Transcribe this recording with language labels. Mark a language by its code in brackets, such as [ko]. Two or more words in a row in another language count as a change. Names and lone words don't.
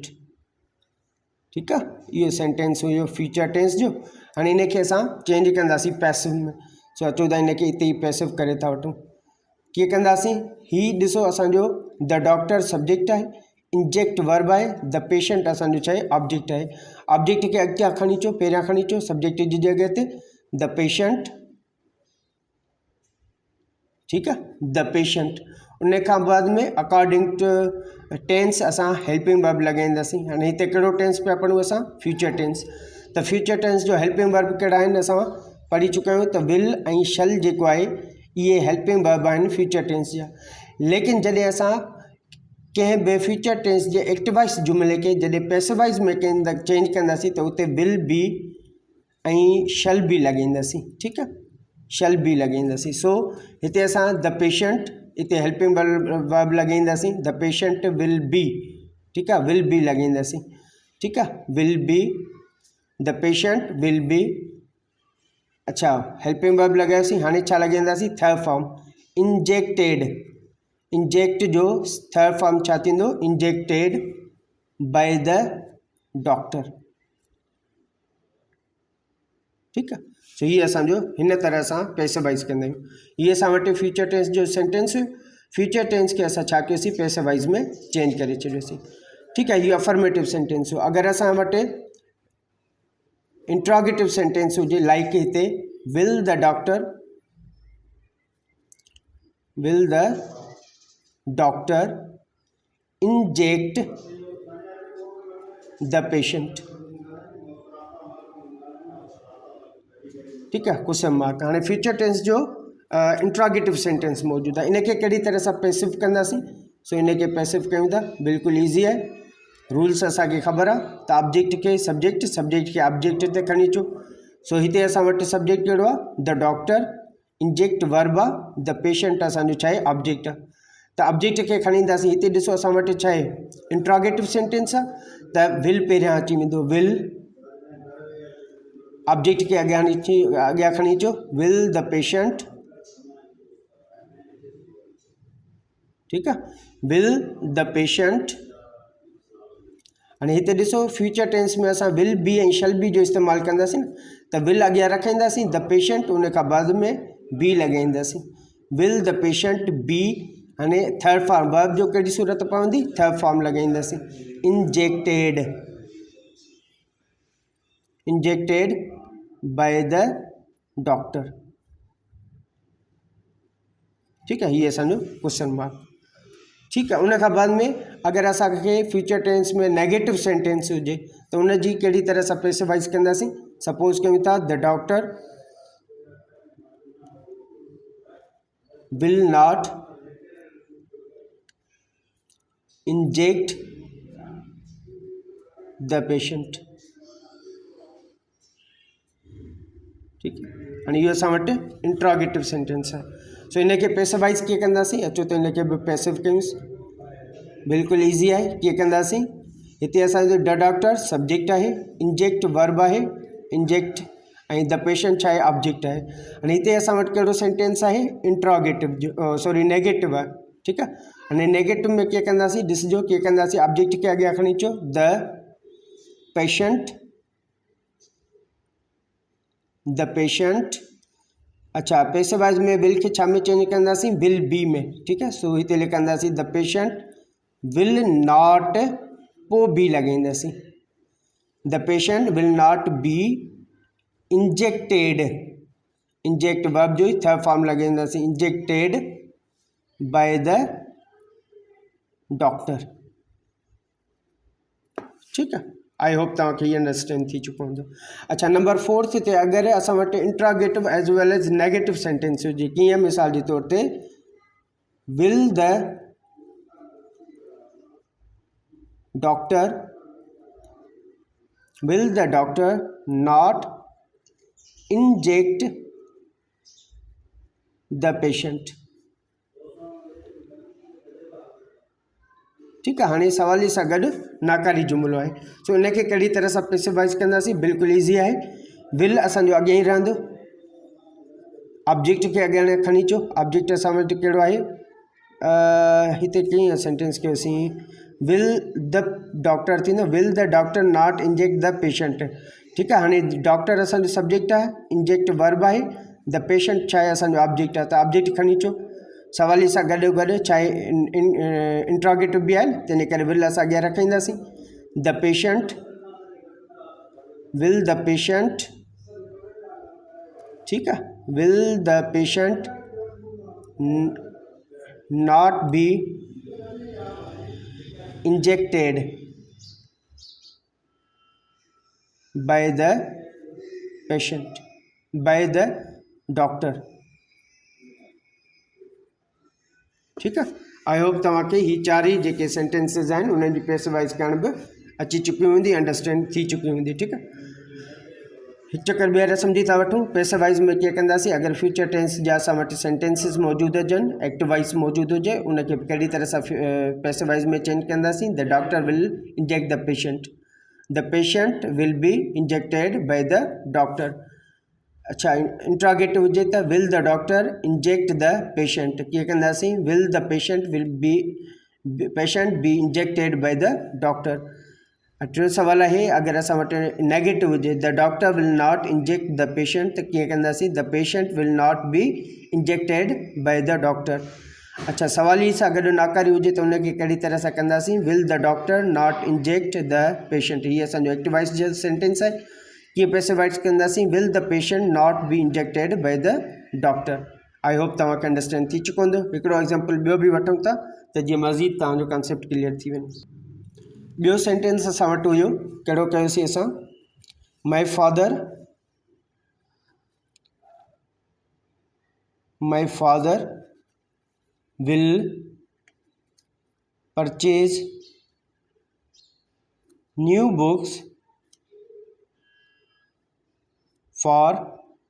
[hi] ठीक है। [sd] ये सेंटेंस हुयो [en] future tense [sd] जो हाणे इनखे असां चेंज कंदासीं पैसिव में। सो अचूं था इनखे हिते ई पैसिव करे था वठूं कीअं कंदासीं ही ॾिसो असांजो [en] the doctor subject [sd] आहे [en] inject verb [sd] आहे [en] the patient [sd] असांजो छा आहे ऑब्जेक्ट आहे। ऑब्जेक्ट खे अॻियां खणी अचो पहिरियां खणी अचो सब्जेक्ट जी जगह ते [en] the patient. [hi] ठीक है। [en] the patient [sd] उन खां बाद में [en] according to tense [sd] असां [en] helping verb [sd] लॻाईंदासीं। हाणे हिते कहिड़ो टेंस पिया पढ़ूं असां [en] future tense [sd] त [en] future tense [sd] जो [en] helping verb [sd] कहिड़ा आहिनि असां पढ़ी चुका आहियूं त विल ऐं शल जेको आहे इहे [en] helping verb [sd] आहिनि [en] future tense [sd] जा। लेकिन जॾहिं असां कंहिं बि [en] future tense [sd] जे एक्टिवाइज़ जुमिले के जॾहिं पैसिवाइज़ में चेंज कंदासीं त उते [en] will be [sd] ऐं [en] shall be [sd] लॻाईंदासीं। ठीक आहे। [en] shall be [sd] लॻाईंदासीं। सो हिते असां [en] the patient [sd] इते [en] helping verb [sd] लॻाईंदासीं [en] the patient will be. [sd] ठीक आहे। [en] will be [sd] लॻाईंदासीं। ठीक आहे। [en] will be the patient will be. अच्छा helping verb [sd] लॻायोसीं हाणे छा लॻाईंदासीं [en] third form injected. इंजेक्ट जो third form [sd] छा थींदो [en] injected by the doctor. [sd] ठीक आहे। सो ये असांजो हिन तरह सां पैसिवाइज़ कंदा आहियूं। ये असां वटि [en] future tense [sd] जो सेंटेंस [en] future tense [sd] के असां छा कयोसीं पैसिवाइज़ में चेंज करे छॾियोसीं। [hi] ठीक है। [sd] ये अफर्मेटिव सेंटेंस हो। अगरि असां वटि [en] interrogative sentence हुजे लाइक हिते will the doctor inject the patient. [hi] ठीक है। [en] question mark [sd] हाणे [en] future tense [sd] जो [en] interrogative sentence [sd] मौजूद है इनके कड़ी तरह से पैसिव कंदासीं। सो इनके पैसिव कयूं था बिल्कुल ईजी है रूल्स असांखे ख़बर आहे त ऑब्जेक्ट खे सब्जेक्ट, सब्जेक्ट खे ऑब्जेक्ट ते खणी अचो। सो हिते असां वटि सब्जेक्ट कहिड़ो आहे? [en] the doctor, inject verb [sd] आहे, [en] the patient [sd] असांजो छा आहे? ऑब्जेक्ट आहे। त ऑब्जेक्ट खे खणी ईंदासीं। हिते ॾिसो असां वटि छा आहे? [en] interrogative sentence [sd] आहे, त विल पहिरियां अची वेंदो। विल ऑब्जेक्ट खे अॻियां खणी अचो। [en] will the patient, [sd] ठीकु आहे, [en] will the patient. [sd] हाणे हिते ॾिसो [en] future tense [sd] में असां [en] will be [sd] ऐं [en] shall be [sd] जो इस्तेमालु कंदासीं न, त विल अॻियां रखाईंदासीं, [en] the patient [sd] उन खां बाद में बी लॻाईंदासीं। [en] will the patient be. हाणे third form verb [sd] जो कहिड़ी सूरत पवंदी? [en] third form लॻाईंदासीं। injected, injected by the doctor. [sd] ठीकु आहे, हीअ असांजो [en] question mark. [sd] ठीकु आहे, उन खां बाद में अगरि असांखे [en] future tense [sd] में [en] negative sentence [sd] हुजे त उनजी कहिड़ी तरह सां स्पेसिफाइज़ कंदासीं। [en] सपोज [sd] कयूं था [en] the doctor will not inject the patient. [sd] ठीकु आहे, हाणे इहो असां वटि [en] interrogative sentence [sd] आहे। सो इनखे स्पेसिफाइज़ कीअं कंदासीं? अचो त इनखे बि पैसिव कयूंसि। बिल्कुलु ईज़ी आहे। कीअं कंदासीं? हिते असांजो [en] the doctor subject [sd] आहे, [en] inject verb [sd] आहे, इंजेक्ट ऐं [en] the patient [sd] छा आहे? ऑब्जेक्ट आहे। हाणे हिते असां वटि कहिड़ो सेंटेंस आहे? इंट्रोगेटिव जो, सॉरी नेगेटिव आहे। ठीकु आहे, हाणे नेगेटिव में कीअं कंदासीं? ॾिसिजो कीअं कंदासीं। ऑब्जेक्ट खे अॻियां खणी अचो, [en] the patient, the patient. [sd] अच्छा, पेसिवाइज़ में विल खे छा में चेंज कंदासीं? [en] will be [sd] में। ठीकु आहे, सो हिते लिखंदासीं [en] the patient will not, [sd] पोइ बी लॻाईंदासीं। [en] the patient will not be injected, inject verb [sd] जो ई [en] third form लॻाईंदासीं, injected by the doctor. [sd] ठीकु आहे, [en] I hope [sd] तव्हांखे ये अंडरस्टैंड थी चुको हूंदो। अच्छा, नंबर 4 ते अगरि असां वटि [en] interrogative as well as negative sentence [sd] हुजे, कीअं? मिसाल जे तौर ते [en] will the doctor not inject the patient. [sd] ठीकु आहे, हाणे सवाल सां गॾु नाकारी जुमिलो आहे। सो इनखे कहिड़ी तरह सां स्पेसिफाइज़ कंदासीं? बिल्कुलु ईज़ी आहे। विल असांजो अॻियां ई रहंदो, ऑब्जेक्ट खे अॻियां खणी अचो। ऑब्जेक्ट असां वटि कहिड़ो आहे? हिते कीअं सेंटेंस कयोसीं? [en] will the doctor थींदो, will the doctor not inject the patient. [sd] ठीकु आहे, हाणे डॉक्टर असांजो सब्जेक्ट आहे, इंजेक्ट वर्ब आहे, [en] the patient [sd] छा आहे? असांजो ऑब्जेक्ट आहे। त ऑब्जेक्ट खणी अचो। सवाल सां गॾो गॾु छा आहे? इंट्रोगेटिव बि आहे, तंहिं करे विल असां अॻियां रखाईंदासीं। [en] the patient, will the patient, [sd] ठीकु आहे, [en] will the patient not be injected by the patient, by the doctor. [sd] ठीकु आहे, [en] I hope [sd] तव्हांखे ही चारि ई जेके सेंटेंसिस आहिनि उन्हनि जी स्पेसिफाइज़ करण बि अची चुकी हूंदी, अंडरस्टैंड थी चुकी हूंदी। ठीकु आहे, हिकु चकर ॿीहर सम्झी था वठूं। स्पेसिफाइज़ में कीअं कंदासीं? अगरि [en] future tense [sd] जा असां वटि सेंटेंसिस मौजूदु हुजनि, [en] active voice [sd] मौजूदु हुजे, उनखे कहिड़ी तरह सां स्पेसिफाइज़ में चेंज कंदासीं? [en] the doctor will inject the patient, the patient will be injected by the doctor. अच्छा, इंट्रोगेटिव [sd] हुजे त [en] will the doctor inject the patient. [sd] कीअं कंदासीं? [en] will the patient be injected by the doctor. [sd] टियों सवाल आहे, अगरि असां वटि नेगेटिव हुजे, [en] the doctor will not inject the patient, [sd] त कीअं कंदासीं? [en] the patient will not be injected by the doctor. [sd] अच्छा, सवाल ई सां गॾु नाकारी हुजे त उनखे कहिड़ी तरह सां कंदासीं? [en] will the doctor not inject the patient. [sd] हीअ असांजो [en] active voice [sd] जो सेंटेंस आहे। कीअं स्पेसिफाइज़ कंदासीं? [en] will the patient not be injected by the doctor. I hope [sd] तव्हांखे अंडरस्टैंड थी चुको हूंदो। हिकिड़ो एग्ज़ाम्पल ॿियो बि वठूं था त जीअं मज़ीद तव्हांजो [en] concept clear [sd] थी वञे। ॿियो सेंटेंस असां वटि हुयो, कहिड़ो कयोसीं असां? [en] my father will purchase new books for me.